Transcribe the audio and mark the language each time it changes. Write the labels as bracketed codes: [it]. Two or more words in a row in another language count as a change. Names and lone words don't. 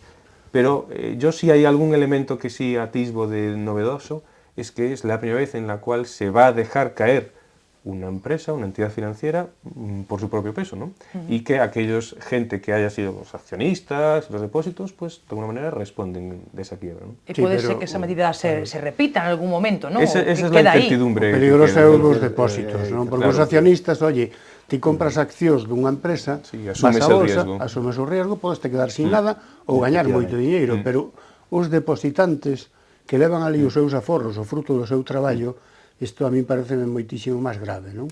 [es] Pero yo sí hay algún elemento que sí atisbo de novedoso, es que es la primera vez en la cual se va a dejar caer una empresa, una entidad financiera, por su propio peso, ¿no? Y que gente que haya sido los accionistas, los depósitos, pues de alguna manera responden de esa quiebra, ¿no? Y puede ser que esa medida se repita en algún momento, ¿no? Esa es la incertidumbre. [gl] O peligroso é os depósitos, non? Porque os accionistas, oye, ti compras accións dunha empresa, vas a bolsa, asumes o riesgo, podes te quedar sin nada ou gañar moito diñeiro, pero os depositantes que levan ali os seus aforros, o fruto do seu traballo, isto a mí parece moitísimo máis grave, non?